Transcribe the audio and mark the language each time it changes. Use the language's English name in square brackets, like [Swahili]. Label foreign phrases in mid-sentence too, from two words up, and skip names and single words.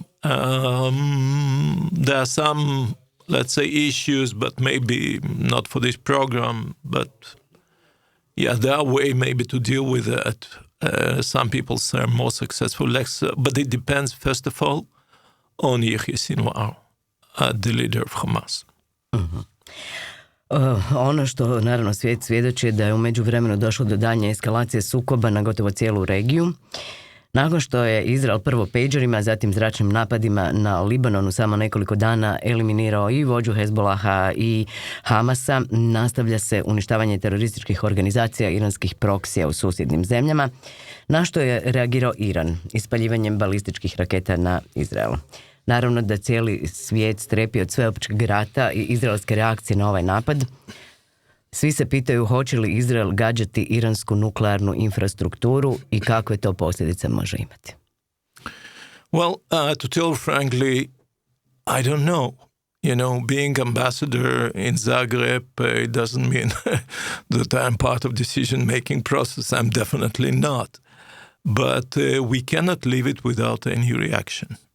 [English] There are some, let's say, issues, but maybe not for this program. But yeah, there are ways maybe to deal with that. Some people say are more successful, but it depends, first of all, on Yahya Sinwar, the leader of Hamas. Uh-huh. [Croatian] Ono što naravno svijet svjedoči da je u međuvremenu došlo do daljnje eskalacije sukoba na gotovo cijelu regiju. Nakon što je Izrael prvo pejđerima, zatim zračnim napadima na Libanonu samo nekoliko dana eliminirao i vođu Hezbolaha i Hamasa, nastavlja se uništavanje terorističkih organizacija iranskih proksija u susjednim zemljama, na što je reagirao Iran ispaljivanjem balističkih raketa na Izrael. Naravno da cijeli svijet strepi od sveopćeg rata i izraelske reakcije na ovaj napad. Svi se pitaju hoće li Izrael gađati iransku nuklearnu infrastrukturu i kakve to posljedice može imati. [English] Well, to tell frankly, I don't know. You know, being ambassador in Zagreb, it doesn't mean that I'm part of decision-making process. I'm definitely not. But we cannot leave it without any reaction.